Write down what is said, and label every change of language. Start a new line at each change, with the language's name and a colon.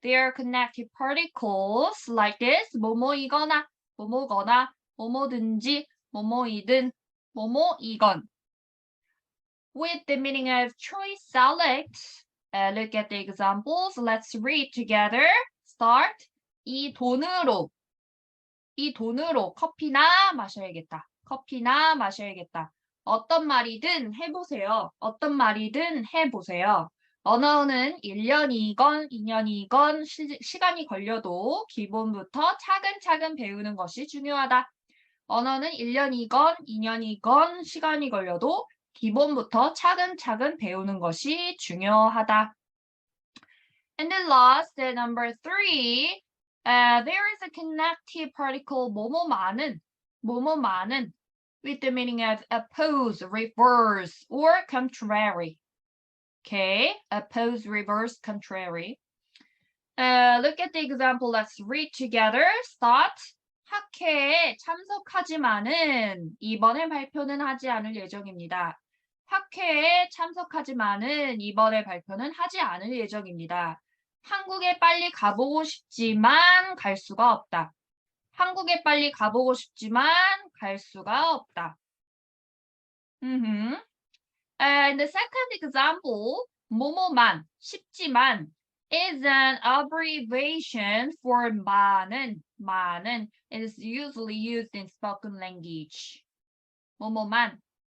English: They are connective particles like this.
Korean: 뭐뭐이거나, 뭐뭐거나, 뭐뭐든지, 뭐뭐이든, 뭐뭐이건.
English: With the meaning of choice select, look at the examples. Let's read together. Start.
Korean: 이 돈으로 커피나 마셔야겠다. 커피나 마셔야겠다. 어떤 말이든 해보세요. 어떤 말이든 해보세요. 언어는 1년이건 2년이건 시간이 걸려도 기본부터 차근차근 배우는 것이 중요하다. 언어는 1년이건 2년이건 시간이 걸려도 기본부터 차근차근 배우는 것이 중요하다.
English: And the last, number 3, there is a connective particle 뭐뭐많은 with the meaning of oppose, reverse, or contrary. Okay, oppose, reverse, contrary. Look at the example. Let's read together. Start.
Korean: 학회에 참석하지만은 이번에 발표는 하지 않을 예정입니다. 학회에 참석하지만은 이번에 발표는 하지 않을 예정입니다. 한국에 빨리 가보고 싶지만 갈 수가 없다. 한국에 빨리 가보고 싶지만 갈 수가 없다.
English: And the second example, 뭐뭐만, 쉽지만 is an abbreviation for 많은. 많은 is usually used in spoken language.
Korean: 뭐뭐만.